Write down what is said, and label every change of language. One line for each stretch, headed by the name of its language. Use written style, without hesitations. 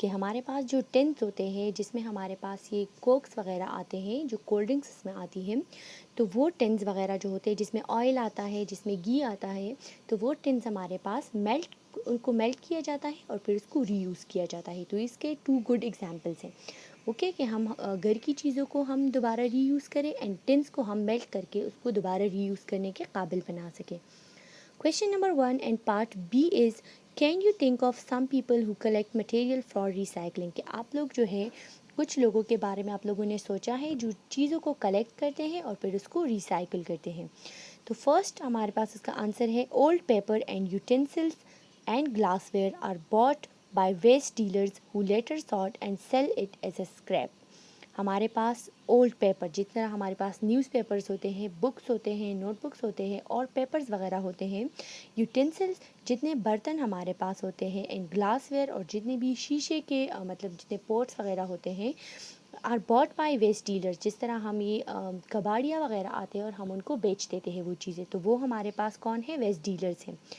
Urdu: کہ ہمارے پاس جو ٹینس ہوتے ہیں جس میں ہمارے پاس یہ کوکس وغیرہ آتے ہیں جو کولڈ ڈرنکس اس میں آتی ہیں، تو وہ ٹینس وغیرہ جو ہوتے ہیں جس میں آئل آتا ہے، جس میں گھی آتا ہے، تو وہ ٹینس ہمارے پاس ان کو میلٹ کیا جاتا ہے اور پھر اس کو ری یوز کیا جاتا ہے. تو اس کے 2 گڈ ایگزامپلس ہیں. اوکے، کہ ہم گھر کی چیزوں کو ہم دوبارہ ری یوز کریں اینڈ ٹینس کو ہم میلٹ کر کے اس کو دوبارہ ری یوز کرنے کے قابل بنا سکیں.
English: Question number 1 and part B is can you think of some people who collect material for recycling.
Urdu: کہ آپ لوگ جو ہے کچھ لوگوں کے بارے میں آپ لوگوں نے سوچا ہے جو چیزوں کو کلیکٹ کرتے ہیں اور پھر اس کو ریسائکل کرتے ہیں. تو فرسٹ ہمارے پاس اس کا آنسر ہے
English: Old paper and utensils and glassware are bought by waste dealers who later sort and sell it as a scrap.
Urdu: ہمارے پاس اولڈ پیپر، جس طرح ہمارے پاس نیوز پیپرز ہوتے ہیں، بکس ہوتے ہیں، نوٹ بکس ہوتے ہیں اور پیپرز وغیرہ ہوتے ہیں، یوٹینسلس جتنے برتن ہمارے پاس ہوتے ہیں، اینڈ گلاس ویئر اور جتنے بھی شیشے کے مطلب جتنے پوٹس وغیرہ ہوتے ہیں،
English: are bought by waste dealers,
Urdu: جس طرح ہم یہ کباڑیاں وغیرہ آتے ہیں اور ہم ان کو بیچ دیتے ہیں وہ چیزیں، تو وہ ہمارے پاس کون ہے؟ ویسٹ ڈیلرز ہیں.